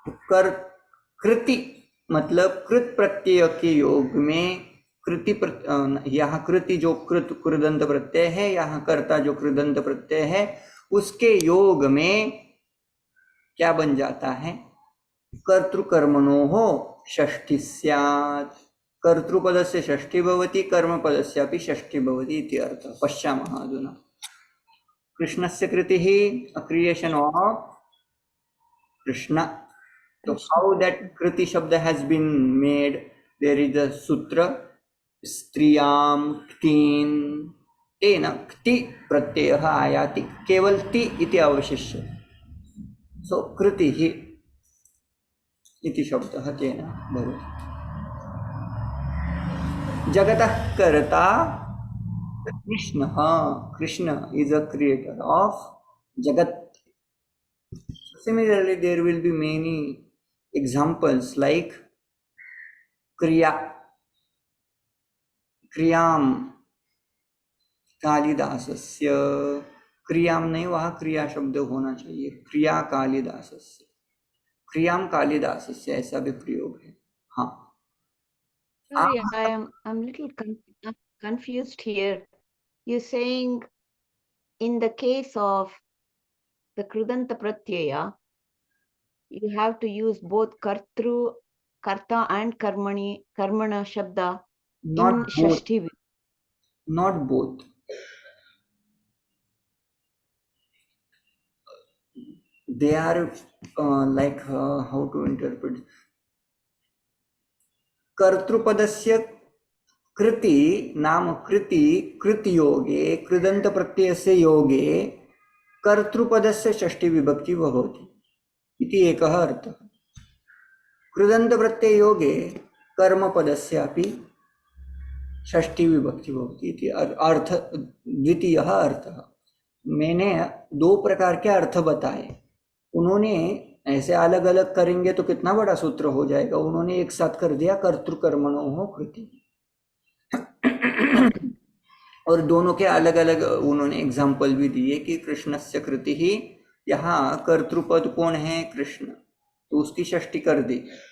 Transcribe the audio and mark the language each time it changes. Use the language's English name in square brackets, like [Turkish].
[Hindi] कर कृति मतलब कृत प्रत्यय के योग में कृति यहाँ कृति जो कृदंत प्रत्यय है, यहाँ कर्ता जो कृदंत प्रत्यय है, उसके योग में क्या बन जाता है, [Sanskrit] कर्तृकर्मणोः षष्ठी स्यात्। कर्तृपदस्य षष्ठी भवति, कर्मपदस्यापि षष्ठी भवति इति अर्थः। पश्यामः अधुना। कृष्णस्य कृतिः, [English] Creation of Krishna. So how that kriti shabda has been made, there is a sutra [Sanskrit] स्त्रियां क्तीन, तेन क्ति प्रत्ययः आयाति, केवल ति इति अवशिष्य। सो कृतिः इति शब्दः तेन भवति। जगतः कर्ता कृष्णः, Krishna [English] is a creator of [Sanskrit] jagat. [English] Similarly, there will be many examples like kriya, [Sanskrit] क्रियाम कालिदासस्य, [Hindi] क्रियाम नहीं, वहाँ क्रिया शब्द होना चाहिए, क्रिया कालिदासस्य, क्रियाम कालिदासस्य, ऐसा भी प्रयोग है। हाँ, [English] Sorry, I'm little confused here. You're saying in the case of the Krudanta Pratyaya, you have to use both Kartru, Karta and Karmani, Karmana Shabda not in both, Shashti. not both. They are how to interpret. [Sanskrit] कर्तृपदस्य कृति नाम कृति, कृति योगे कृदंत प्रत्ययस्य योगे कर्तृपदस्य षष्ठी विभक्ति भवति इति एकः अर्थः। कृदंत प्रत्यय योगे कर्मपदस्य अपि षष्ठी विभक्ति भवति इति अर्थ, द्वितीयः अर्थः। [Hindi] मैंने दो प्रकार के अर्थ बताए, उन्होंने ऐसे अलग अलग करेंगे तो कितना बड़ा सूत्र हो जाएगा, उन्होंने एक साथ कर दिया कर्तृकर्मणो कृति, और दोनों के अलग अलग उन्होंने एग्जाम्पल भी दिए कि कृष्णस्य कृति ही, यहाँ कर्तृपद कौन है, कृष्ण, तो उसकी षष्ठी कर दी।